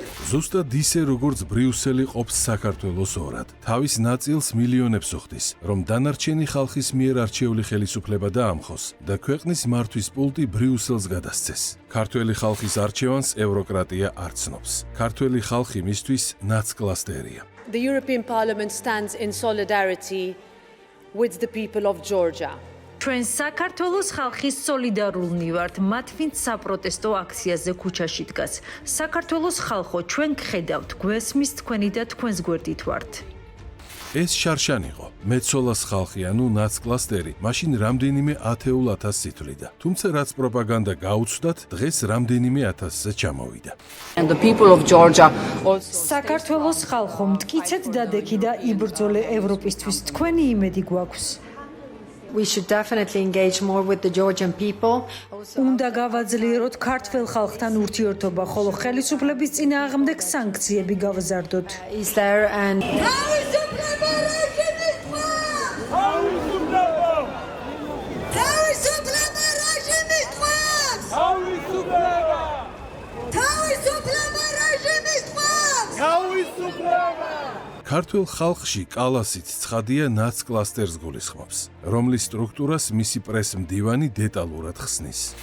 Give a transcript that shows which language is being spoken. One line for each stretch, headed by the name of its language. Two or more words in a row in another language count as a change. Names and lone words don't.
Georgian: ზუსტად ისე როგორც ბრიუსელი ყოფს საქართველოს ორად. თავის ნაწილს მილიონებს უხდის, რომ დანარჩენი ხალხის მიერ არჩეული ხელისუფლება დაამხოს და ქვეყნის მართვის პულტი ბრიუსელს გადასცეს. ქართველი ხალხის არჩევანს ევროკრატია არ ცნობს. ქართველი ხალხი მისთვის ნაცკლასტერია.
English: The European Parliament stands in solidarity with the people of Georgia.
Georgian: ჩვენ საქართველოს ხალხის სოლიდარულნი ვართ, მათ ვინც საპროტესტო აქციაზე ქუჩაში დგას. საქართველოს ხალხო, ჩვენ გხედავთ, გვესმის თქვენი და თქვენს გვერდით ვართ. ეს შარშან იყო, მეცოლას ხალხი, ანუ ნაცკლასტერი, მაშინ რამდენიმე ათეულ ათასს ითვლიდა. თუმცა რაც პროპაგანდა გაუცდათ, დღეს რამდენიმე ათასზე ჩამოვიდა. საქართველოს ხალხო, მტკიცეთ დადექი და იბრძოლე ევროპისთვის, თქვენი იმედი გვაქვს.
English: We should definitely engage more with the Georgian people.
Georgian: უნდა გავაძლიეროთ ქართველ ხალხთან ურთიერთობა, ხოლო ხელისუფლების წინააღმდეგ სანქციები გავზარდოთ.
English: Is there an
Georgian: ქართულ ხალხში კალასით ცხადია ნაცკლასტერს გულისხმობს, რომლის სტრუქტურას მისი პრეს-მდივანი დეტალურად ხსნის.